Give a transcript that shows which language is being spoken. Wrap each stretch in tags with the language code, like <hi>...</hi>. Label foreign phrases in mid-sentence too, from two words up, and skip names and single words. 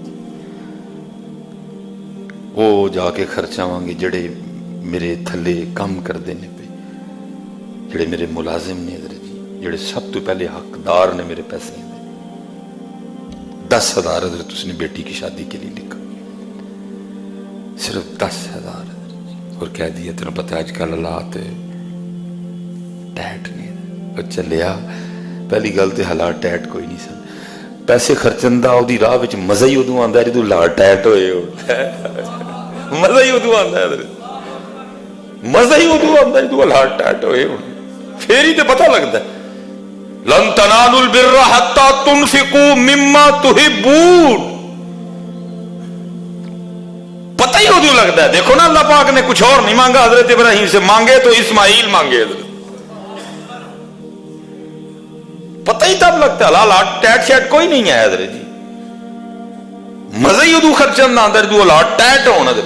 <pa>وہ جا کے خرچاواں گے جڑے میرے تھلے کم کر دینے پہ، جڑے میرے ملازم نے حضرت جی، جڑے سب تو پہلے حقدار نے میرے پیسے دے، 10,000 حضرت</pa> <ur>اس نے بیٹی کی شادی کے لیے لکھا،</ur> <pa>صرف 10,000 حضرت جی، اور کہہ دیا تمہیں پتہ آج کل حالات ٹیٹ نہیں، اور چلیا پہلی گل تے حالات ٹیٹ کوئی نہیں سن، پیسے خرچن دا او دی راہ وچ مزہ ہی ادوں آندا ہے جدوں حالات ٹیٹ ہوئے ہو، مزہ ہی ادوں آندا ہے حضرت، مزہ ہی ادوں آندا ہے جدوں حالات ٹیٹ ہوئے ہو، پھر ہی تے پتہ لگتا ہے۔</pa> <ar>لن تنالوا البر حتى تنفقوا مما تحبون،</ar> <pa>پتہ ہی ادوں لگتا ہے۔</pa> <ur>دیکھو نا اللہ پاک نے کچھ اور نہیں مانگا حضرت ابراہیم سے، مانگے تو اسماعیل مانگے حضرت، پتہ ہی تب لگتا ہے۔</ur> <pa>حالات ٹیٹ شیٹ کوئی نہیں ہے حضرت جی، مزہ ہی ادوں خرچن نہ اندر جو حالات ٹیٹ ہون حضرت۔</pa>